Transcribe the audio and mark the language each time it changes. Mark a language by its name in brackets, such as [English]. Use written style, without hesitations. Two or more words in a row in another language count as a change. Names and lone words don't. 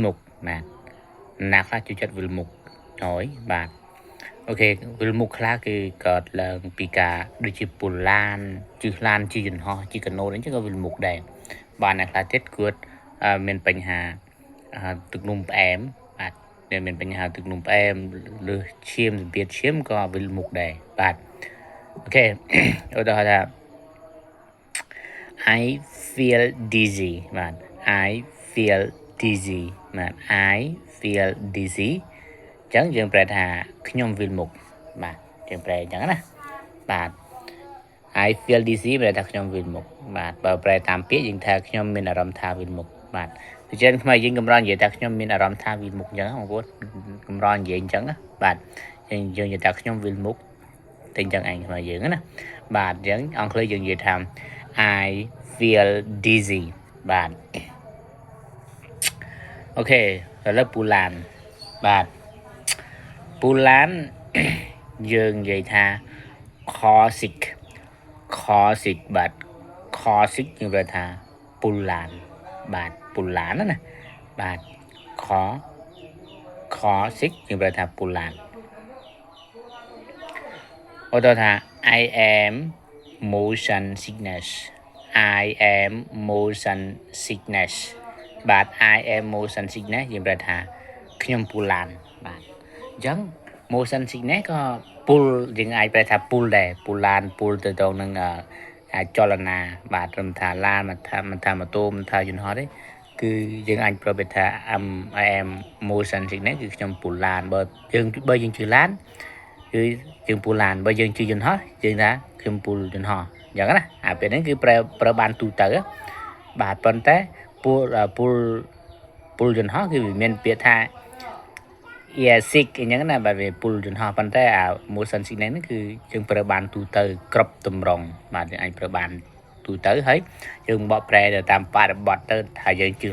[Khmer] មុខបាទណាខ្លះជួយចិត្តវិលមុខហើយបាទអូខេវិលមុខខ្លះគឺកើតឡើងពីការដូចជាពូឡានជិះឡានជិះយន្តហោះជិះកាណូតអញ្ចឹងក៏វិលមុខដែរបាទអ្នកខ្លះទៀតគាត់មានបញ្ហាទឹកនោមផ្អែមបាទមានបញ្ហាទឹកនោមផ្អែមឬឈាមសម្ពាធឈាមក៏វិលមុខដែរបាទអូខេឧទាហរណ៍ថា [English] I feel dizzy [Khmer] បាទ [English] I feel dizzy [Khmer] បាទ [English] I feel dizzy [Khmer] អញ្ចឹងយើងប្រែថាខ្ញុំវិលមុខបាទយើងប្រែអញ្ចឹង ណាបាទ [English] I feel dizzy [Khmer] ប្រែថាខ្ញុំវិលមុខបាទបើប្រែតាមពាក្យយើងថាខ្ញុំមានអារម្មណ៍ថាវិលមុខបាទដូច្នេះខ្មែរយើងកម្រនិយាយថាខ្ញុំមានអារម្មណ៍ថាវិលមុខអញ្ចឹងបងប្អូនកម្រនិយាយអញ្ចឹងណាបាទយើងនិយាយថាខ្ញុំវិលមុខតែអញ្ចឹងឯងខ្មែរយើងណាបាទអញ្ចឹងអង់គ្លេសយើងនិយាយថា [English] I feel dizzy [Khmer] បាទ អូខេឥឡូវពូឡានបាទពូឡានយើងនិយាយថា [English] car sick [Khmer] បាទ [English] car sick [Khmer] យើងប្រែថាពូឡានបាទពូឡានណាបាទ [English] car sick [Khmer] យើងប្រែថាពូឡាន អូតថា [English] I am motion sickness I am motion sickness បាទ I am motion sickness [Khmer] យើងប្រែថាខ្ញុំពូឡានបាទអញ្ចឹង [English] motion [Khmer] sickness ក៏ពុលយើងអាចប្រែថាពុលដែរពុលឡានពុលទៅទៅនឹងចលនាបាទត្រឹមថាឡានមិនថាម៉ូតូមិនថាយន្តហោះទេគឺយើងអាចប្រែថា [English] I am motion sickness [Khmer] គឺខ្ញុំពុលឡានបើយើងជិះឡានគឺយើងពុលឡានបើយើងជិះយន្តហោះយើងថាខ្ញុំពុលយន្តហោះអញ្ចឹងណាពេលហ្នឹងគឺប្រើបានទូទៅបាទប៉ុន្តែ ពុលយន្តហោះគឺវាមានពាក្យថា sick អញ្ចឹងណាបាទវាពុលយន្តហោះប៉ុន្តែ [English] motion sickness [Khmer] ហ្នឹងគឺយើងប្រើបានទូទៅគ្រប់តម្រងបាទយើងអាចប្រើបានទូទៅហើយយើងបកប្រែទៅតាមបរិបទទៅថាយើងជិះ